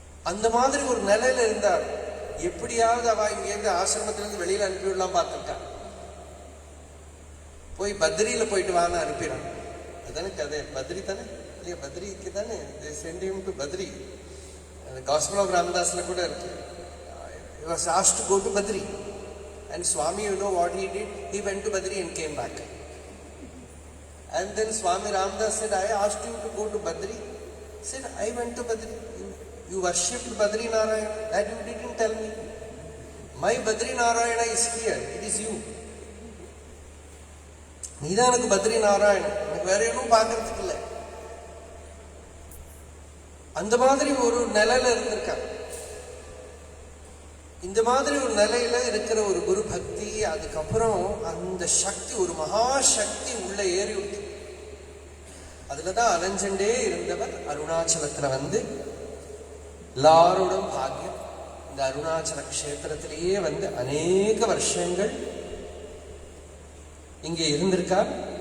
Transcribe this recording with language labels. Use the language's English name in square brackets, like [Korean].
[Tamil] அந்த மாதிரி ஒரு நிலையில இருந்தார். எப்படியாவது அவ இங்க ஆசிரமத்திலிருந்து வெளியில அனுப்பிவிடலாம் பார்த்துருக்கான். போய் பத்ரியில போயிட்டு வான்னு அனுப்பிடுறான். அதுதானே கதை, பத்ரி தானே இல்லையா? பத்ரிக்கு தானே [English] sent him to [Tamil] Badri. Gospel of Ramdasல கூட இருக்கு. [English] He was asked to go to Badri, and Swami, you know what he did? He went to Badri and came back. And then Swami Ramdas said, I asked you to go to Badri. He said, I went to Badri. You worshipped Badri Narayana. That you didn't tell me. My Badri Narayana is here. It is you. [Tamil] நீதான் எனக்கு பத்ரி நாராயணன், எனக்கு வேற ஒன்றும் பார்க்கறதுக்கு இல்லை. அந்த மாதிரி ஒரு நிலையில இருந்திருக்கான். இந்த மாதிரி ஒரு நிலையில இருக்கிற ஒரு குரு பக்தி, அதுக்கப்புறம் அந்த சக்தி, ஒரு மகாசக்தி உள்ள ஏறி விட்டு அதுலதான் அலைஞ்சண்டே இருந்தவர் அருணாச்சலத்துல வந்து எல்லாரோடும் பாக்கியம் இந்த அருணாச்சல கஷேத்திரத்திலேயே வந்து அநேக வருஷங்கள் இங்கே இருந்திருக்கார்.